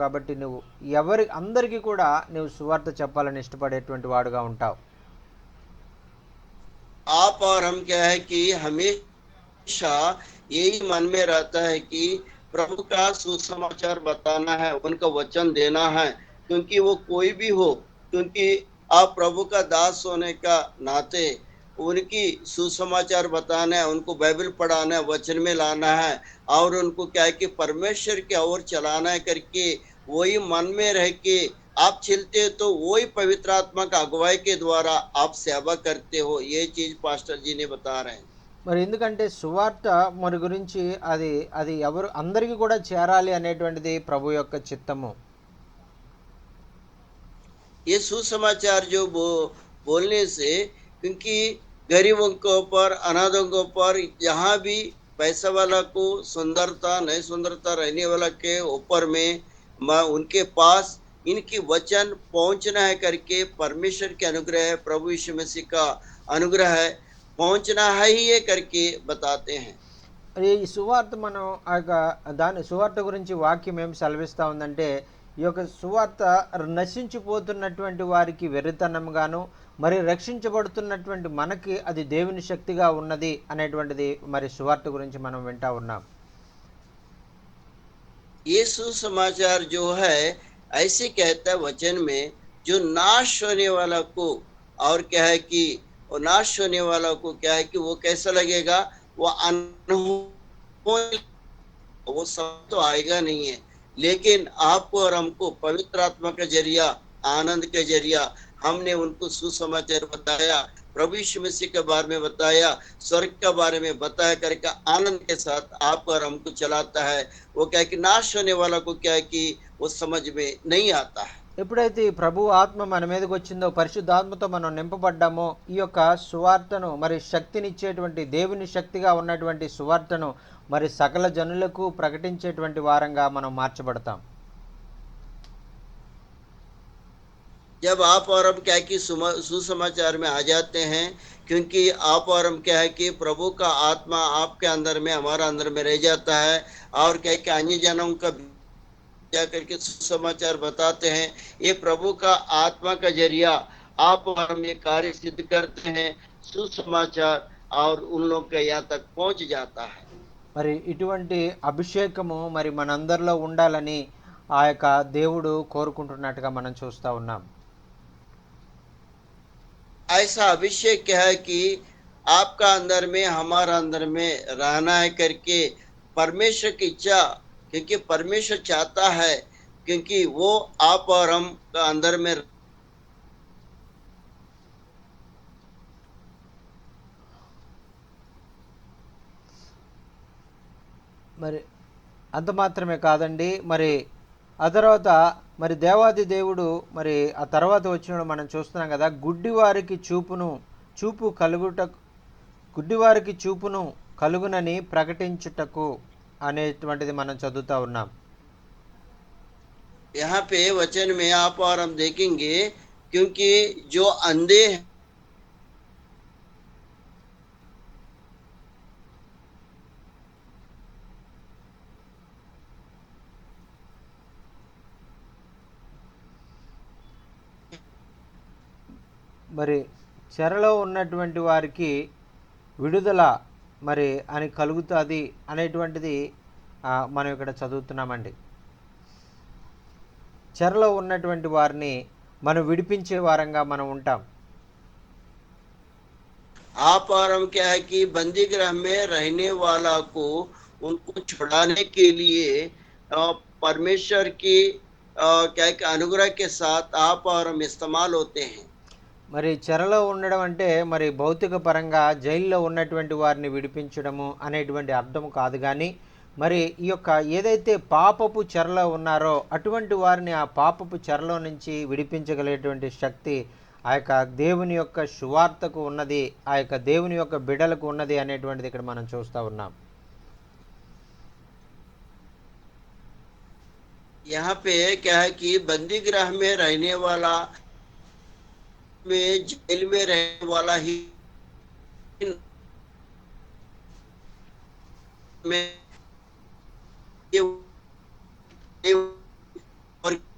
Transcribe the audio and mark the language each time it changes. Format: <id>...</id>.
<te>కాబట్టి నువ్వు అందరికీ కూడా నువ్వు సువార్త చెప్పాలని ఇష్టపడేటువంటి వాడుగా ఉంటావు.</te> <hi>आप और हम क्या है कि हमेशा यही मन में रहता है कि प्रभु का सुसमाचार बताना है, उनका वचन देना है, क्योंकि वो कोई भी हो, क्योंकि आप प्रभु का दास होने का नाते उनकी सुसमाचार बताना है, उनको बाइबल पढ़ाना है, वचन में लाना है और उनको क्या है कि परमेश्वर की ओर चलाना है करके वही मन में रह के आप चलते तो वही पवित्र आत्मा का अगुवाई के द्वारा आप सेवा करते हो। ये चीज पास्टर जी ने बता रहे हैं।</hi> <te>మరి ఎందుకంటే సువార్త మరి గురించి అది అందరికీ కూడా చేరాలి అనేటువంటిది ప్రభు యొక్క చిత్తము.</te> <hi>ये सुसमाचार जो बोलने से, क्योंकि गरीबों के ऊपर, अनाथों के ऊपर, जहाँ भी पैसा वाला को सुंदरता नहीं सुंदरता रहने वाला के ऊपर में उनके पास इनकी वचन पहुंचना है करके परमेश्वर के अनुग्रह है, प्रभु यीशु मसीह का अनुग्रह है, पहुंचना है ही ये करके बताते हैं।</hi> <te>ఈ సువార్త మనం దాని సువార్త గురించి వాక్యం ఏం సెలవిస్తూ ఉందంటే, ఈ యొక్క సువార్త నశించిపోతున్నటువంటి వారికి వెర్రితనంగాను, మరి రక్షించబడుతున్నటువంటి మనకి అది దేవుని శక్తిగా ఉన్నది అనేటువంటిది మరి సువార్త గురించి మనం వింటా ఉన్నాం.</te> <hi>ये सुसमाचार जो है ऐसे कहता है वचन में, जो नाश होने वाला को, और क्या है कि वो नाश होने वाला को क्या है कि वो कैसा लगेगा, वो अनहोनी, वो सब तो आएगा नहीं है, लेकिन आपको और हमको पवित्र आत्मा का जरिया, आनंद के जरिया हमने उनको सुसमाचार बताया, प्रभु यीशु मसीह के बारे में बताया, स्वर्ग के बारे में बताया करके आनंद के साथ आप और हमको चलाता है। वो क्या है कि नाश होने वाला को क्या है कि वो समझ में नहीं आता है।</hi> <te>ఎప్పుడైతే ఈ ప్రభు ఆత్మ మన మీదకి వచ్చిందో, పరిశుద్ధాత్మతో మనం నింపబడ్డామో, ఈ యొక్క సువార్తను మరి శక్తినిచ్చేటువంటి దేవుని శక్తిగా ఉన్నటువంటి సువార్తను మరి సకల జనులకు ప్రకటించేటువంటి వారంగా మనం మార్చబడతాం.</te> <hi>जब आप और हम क्या है कि सुसमाचार में आ जाते हैं, क्योंकि आप और हम क्या है कि प्रभु का आत्मा आपके अंदर में, हमारा अंदर में रह जाता है, और क्या है कि अन्य जनों का जा करके सुसमाचार बताते हैं। ये प्रभु का आत्मा का जरिया आप और हम ये कार्य सिद्ध करते हैं, सुसमाचार और उन लोग के यहाँ तक पहुंच जाता है।</hi> <te>మరి ఇటువంటి అభిషేకము మరి మనందరిలో ఉండాలని ఆ యొక్క దేవుడు కోరుకుంటున్నట్టుగా మనం చూస్తూ ఉన్నాం.</te> <hi>ऐसा अभिषेक क्या है कि आपका अंदर में, हमारा अंदर में रहना है करके परमेश्वर की इच्छा, क्योंकि परमेश्वर चाहता है, क्योंकि वो आप और हम का अंदर में</hi> <te>మరి అంత మాత్రమే కాదండి, మరి ఆ తర్వాత మరి దేవాది దేవుడు మరి ఆ తర్వాత వచ్చిన మనం చూస్తున్నాం కదా, గుడ్డివారికి చూపును కలుగునని ప్రకటించుటకు అనేటువంటిది మనం చదువుతా ఉన్నాం.</te> <hi>यहाँ पे वचन में आप और हम देखेंगे, क्योंकि जो अंधे हैं,</hi> <te>మరి చెరలో ఉన్నటువంటి వారికి విడుదల మరి అని కలుగుతుంది అనేటువంటిది మనం ఇక్కడ చదువుతున్నామండి. చెరలో ఉన్నటువంటి వారిని మనం విడిపించే వారంగా మనం ఉంటాం.</te> <hi>आप और हम क्या है कि बंदी गृह में रहने वाला को उनको छुड़ाने के लिए परमेश्वर की क्या है कि अनुग्रह के साथ आप और हम इस्तेमाल होते हैं.</hi> <te>మరి చెరలో ఉండడం అంటే మరి భౌతిక పరంగా జైల్లో ఉన్నటువంటి వారిని విడిపించడము అనేటువంటి అర్థం కాదు, కానీ మరి ఈ యొక్క ఏదైతే పాపపు చెరలో ఉన్నారో అటువంటి వారిని ఆ పాపపు చెరలో నుంచి విడిపించగలిగేటువంటి శక్తి ఆ యొక్క దేవుని యొక్క సువార్తకు ఉన్నది, ఆ యొక్క దేవుని యొక్క బిడ్డలకు ఉన్నది అనేటువంటిది ఇక్కడ మనం చూస్తూ ఉన్నాం.</te> <hi>यहाँ पे क्या है कि बंदी गृह में रहने वाला में जेल में रहने वाला ही में और</hi>